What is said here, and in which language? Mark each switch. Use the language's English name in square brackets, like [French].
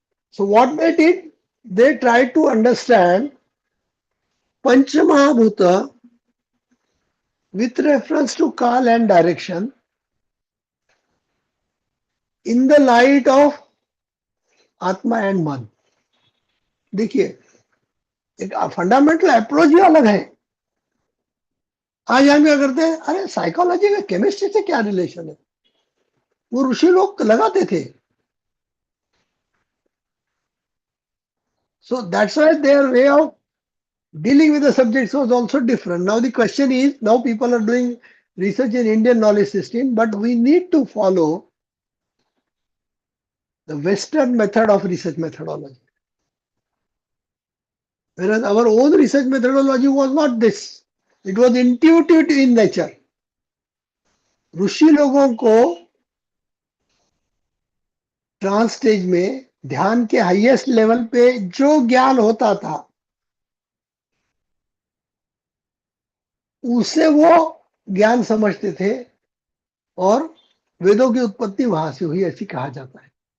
[English] So what they did, they tried to understand Panchamahabhuta with reference to Kal and direction in the light of Atma and Man. [Hindi] देखिए एक fundamental approach ही अलग है. आज हम क्या करते हैं, अरे साइकोलॉजी में केमिस्ट्री से क्या रिलेशन है, वो ऋषि लोग लगाते थे. [English] So that's why their way of dealing with the subjects was also different. Now the question is, now people are doing research in Indian knowledge system, but we need to follow the Western method of research methodology. Whereas our own research methodology was not this. It was intuitive in nature. [Hindi] ऋषि लोगों को trans stage में ध्यान के highest level पे जो ज्ञान होता था उसे वो ज्ञान समझते थे और वेदों की उत्पत्ति वहां से हुई ऐसी कहा जाता है.